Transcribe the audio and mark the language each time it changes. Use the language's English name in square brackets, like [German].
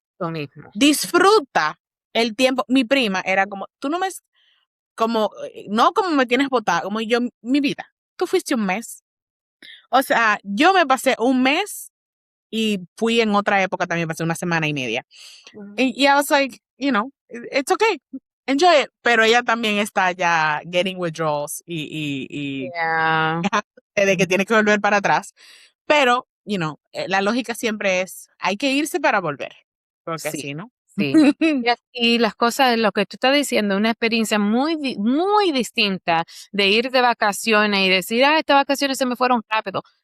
[Spanish] Lo mismo. disfruta el tiempo. Mi prima era como, tú no me, como, no como me tienes botada, como yo, mi vida, tú fuiste un mes. O sea, yo me pasé un mes y fui en otra época también, pasé 1 semana y media. Ujú. [English] Y I was like, it's okay, enjoy it. [Spanish] Pero ella también está ya [English] getting withdrawals [Spanish] y [English] Yeah. [Spanish] de que tiene que volver para atrás. Pero, la lógica siempre es, hay que irse para volver. Porque Sí, así, ¿no? sí. Y las cosas, lo que tú estás diciendo, una experiencia muy distinta de ir de vacaciones y decir, ah, estas vacaciones se me fueron rápido.